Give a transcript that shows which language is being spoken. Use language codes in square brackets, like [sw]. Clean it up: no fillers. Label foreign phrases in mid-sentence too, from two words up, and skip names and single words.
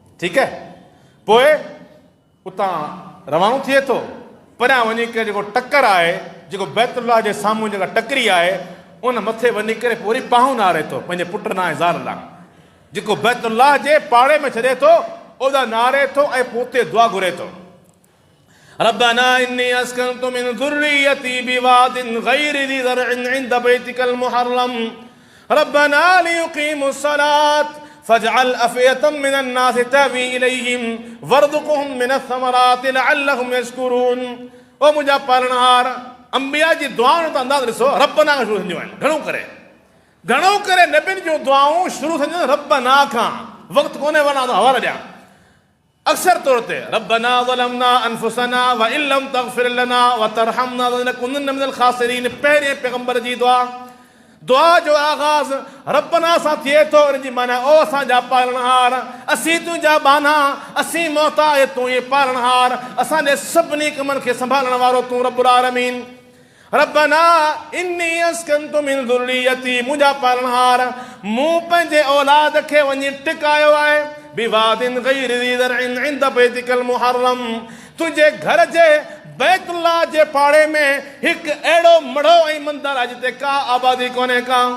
[sd] ठीकु आहे, पोइ उतां रवानो थिए थो, परियां वञी करे जेको टकर आहे, जेको बैतुल्लाह जे साम्हूं जेका टकरी आहे, उन मथे वञी करे पूरी पाहूं नारे थो पंहिंजे पुट ना ज़ार लाइ, जेको बैतुल्लाह जे पाड़े में छॾे थो ओदा नारे थो ऐं पोइ दुआ घुरे थो। [ar] ربنا إني أسكنت من ذريتي بواد غير ذي زرع عند بيتك المحرم ربنا ليقيموا الصلاة فاجعل أفئدة من الناس تهوي إليهم وارزقهم من الثمرات لعلهم يشكرون. [sd] ओ मुंहिंजा पालनहार, अंबिया जी दुआउनि जो अंदाज़ ॾिसो, रब्बना खां शुरू थींदियूं आहिनि। घणो करे नबियुनि जूं दुआऊं शुरू थींदियूं रब्बना खां। वक़्तु कोन्हे वञा थो हवाला ॾियां। अक्सर तौर ते [ar] ربنا ظلمنا أنفسنا وإن لم تغفر لنا وترحمنا لنكونن من الخاسرين, [sd] पहिरें पैगंबर जी दुआ जो आगाज़ रब्बना सां थिए थो। इन जी माना, ओ असांजा पालनहार, असीं तुंहिंजा बाना, असीं मोहताज तूं ई पालनहार, असांजे सभिनी कमनि खे संभालण वारो तूं [ar] رب العالمين. ربنا إني أسكنت من ذريتي, [sd] मुंहिंजा पालनहार, मूं पंहिंजे औलाद खे वञी टिकायो आहे [ar] بواد غير ذي زرع عند بيتك المحرم, [sd] तुंहिंजे घर जे बैतुल्लाह जे पाड़े में हिकु अहिड़ो मढ़ो ऐं मंदरु आहे जिते का आबादी कोन्हे का।